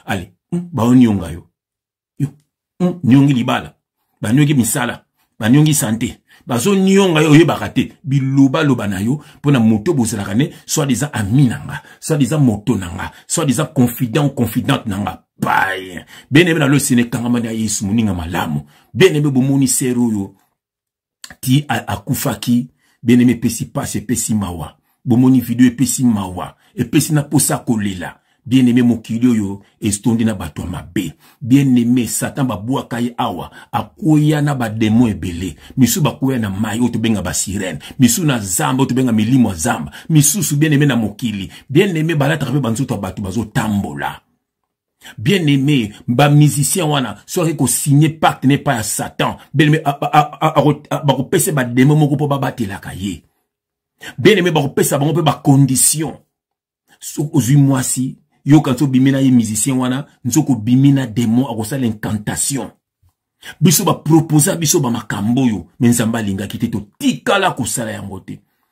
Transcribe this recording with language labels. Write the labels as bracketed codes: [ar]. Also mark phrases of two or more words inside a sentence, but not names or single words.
[ln] Allez, hmm, ba onionga yo. Yo, hmm, niongi libala. Ba niongi misala. Ba niongi santé. Ba zo nionga yo, oyebaka te. Biloba loba na yo, po na moto bozalaka ne, soi-disant ami na nga, soi-disant moto na nga, [fr] soi-disant confident ou confidente [ln] na nga. Bye. [fr] Bien-aimé dans le Seigneur, [ln] kangama na Yesu, moninga malamu. Bien-aimé, bomoni sero yo. Ti a-, akufaki. Bien-aimé, epesi pasi, epesi mawa. Bomoni video, epesi mawa. Epesi na posa kolela. Bien-aimé, mokili oyo, estondi na bato ya mabe. Bien-aimé, Satan babwaka ye awa. Akwea na bademo ebele. Misu bakwea na mai, oyo tobenga basirene. Misu na zamba, oyo tobenga milimo ya zamba. Misusu, bien-aimé, na mokili. Bien-aimé, balataka mpe banzoto ya bato bazotambola. Bien-aimé, ba musicien wana, soki ko signer [fr] pacte n'est pas à [ln] Satan. Bien-aimé, a, a, a, a, a, a, ba kopesa ba démon moko po ba batelaka ye. Bien-aimé, ba kopesa bango pe ba condition. So ozwi mwasi, yo kan so bimina ye musicien wana, nzo ko bimina démon a kosala incantation. Biso ba proposer biso ba makambo yo, mais Nzambe alingaki te, to tikala kosala yango te.